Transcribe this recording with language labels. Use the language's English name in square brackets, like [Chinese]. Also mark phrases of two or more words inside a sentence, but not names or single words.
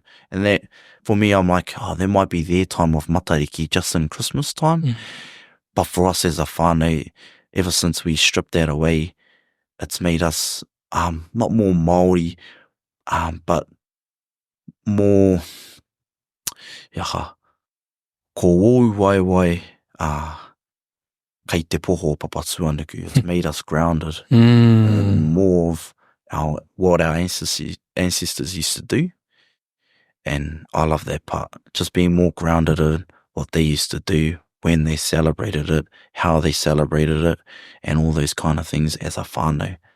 [English] And that, for me, I'm like, there might be their time of Matariki just in Christmas time, but for us as a whānau, ever since we stripped that away, it's made us not more Māori, but more [Māori] ko wōu wai kei te poho papatuanuku. [English] It's made us grounded in more of what our ancestors used to do, and I love that part, just being more grounded in what they used to do, when they celebrated it, how they celebrated it, and all those kind of things as a whānau.